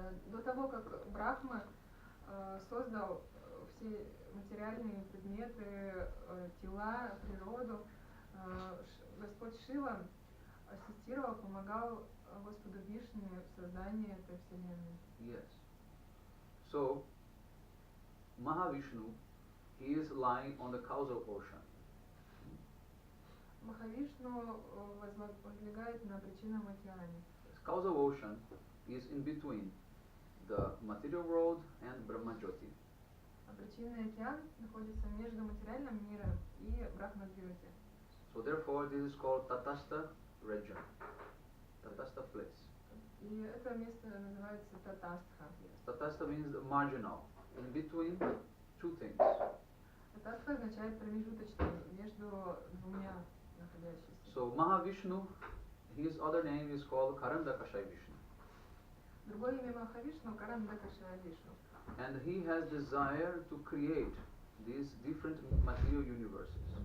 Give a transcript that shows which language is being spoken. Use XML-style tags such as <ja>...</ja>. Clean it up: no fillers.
<ru>До того, как Брахма создал все материальные предметы, тела, природу, Господь Шива ассистировал, помогал Господу Вишне в создании этой вселенной.</ru> <en>Yes. So, Mahavishnu, he is lying on the causal ocean.</en> <ru>Махавишну возлегает на причинном океане.</ru> <en>Causal ocean is in between the material world and Brahmajyoti.</en> <ru>А причинный океан находится между материальным миром и Брахма-йоти.</ru> <en>So therefore, this is called Tatastha region, Tatastha place.</en> <ru>И это место называется Татастха.</ru> <en>Yes. Tatastha means the marginal, in between two things.</en> <ru>Татастха означает промежуточный, между двумя находящимися.</ru> <en>So Mahavishnu, his other name is called Karandakashai Vishnu.</en> <ru>Другое имя Махавишну — Карандакашая Вишну.</ru> <en>And he has desire to create these different material universes.</en>